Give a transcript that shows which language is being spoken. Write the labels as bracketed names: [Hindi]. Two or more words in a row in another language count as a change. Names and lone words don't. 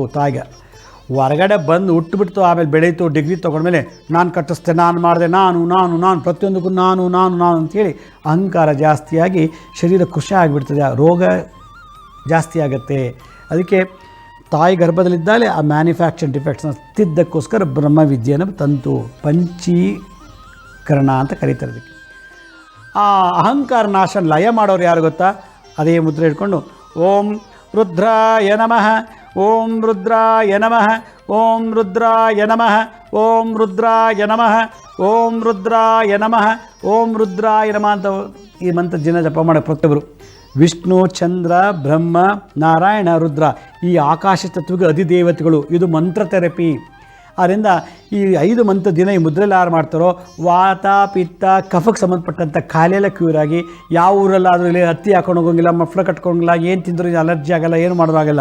[Kannada] ತಾಯಿಗೆ ಹೊರಗಡೆ ಬಂದು ಹುಟ್ಟುಬಿಡ್ತು, ಆಮೇಲೆ ಬೆಳೀತು, ಡಿಗ್ರಿ ತೊಗೊಂಡ್ಮೇಲೆ ನಾನು ಕಟ್ಟಿಸ್ದೆ, ನಾನು ಮಾಡಿದೆ, ನಾನು ಪ್ರತಿಯೊಂದಕ್ಕೂ ನಾನು ಅಂಥೇಳಿ ಅಹಂಕಾರ ಜಾಸ್ತಿಯಾಗಿ ಶರೀರ ಖುಷಿ ಆಗಿಬಿಡ್ತದೆ, ರೋಗ ಜಾಸ್ತಿ ಆಗುತ್ತೆ. ಅದಕ್ಕೆ ತಾಯಿ ಗರ್ಭದಲ್ಲಿದ್ದಾಳೆ ಆ [English] manufacture defects [Kannada] ತಿದ್ದಕ್ಕೋಸ್ಕರ ಬ್ರಹ್ಮವಿದ್ಯೆಯನ್ನು ತಂತು, ಪಂಚೀಕರಣ ಅಂತ ಕರೀತಾರೆ. ಅದಕ್ಕೆ ಆ ಅಹಂಕಾರ ನಾಶ ಲಯ ಮಾಡೋರು ಯಾರು ಗೊತ್ತಾ? ಅದೇ ಮುದ್ರೆ ಇಟ್ಕೊಂಡು [Sanskrit] ಓಂ ರುದ್ರಾಯ ನಮಃ, ಓಂ ರುದ್ರಾಯ ನಮಃ, ಓಂ ರುದ್ರಾಯ ನಮಃ, ಓಂ ರುದ್ರಾಯ ನಮಃ, ಓಂ ರುದ್ರಾಯ ನಮಃ, ಓಂ ರುದ್ರಾಯ ನಮಃ [Kannada] ಅಂತ ಈ ಮಂತ್ರ ದಿನ ಜಪ ಮಾಡೋ ಪ್ರತಿಯೊಬ್ಬರು. ವಿಷ್ಣು, ಚಂದ್ರ, ಬ್ರಹ್ಮ, ನಾರಾಯಣ, ರುದ್ರ ಈ ಆಕಾಶ ತತ್ವಕ್ಕೆ ಅಧಿದೇವತೆಗಳು. ಇದು ಮಂತ್ರ ಥೆರಪಿ. ಆದ್ದರಿಂದ ಈ 5 ಮಂತ್ರ ದಿನ ಈ ಮುದ್ರೆಲ್ಲ ಯಾರು ಮಾಡ್ತಾರೋ ವಾತ, ಪಿತ್ತ, ಕಫಕ್ಕೆ ಸಂಬಂಧಪಟ್ಟಂಥ ಕಾಯಿಲೆಲ್ಲ ಕ್ಯೂರ್ ಆಗಿ, ಯಾವ ಊರಲ್ಲಾದರೂ ಇಲ್ಲಿ ಹತ್ತಿ ಹಾಕೊಂಡು ಹೋಗೋಂಗಿಲ್ಲ, ಮಫ್ಲ ಕಟ್ಕೊಂಗಿಲ್ಲ, ಏನು ತಿಂದರೂ ಅಲರ್ಜಿ ಆಗಲ್ಲ, ಏನು ಮಾಡೋದಾಗಲ್ಲ.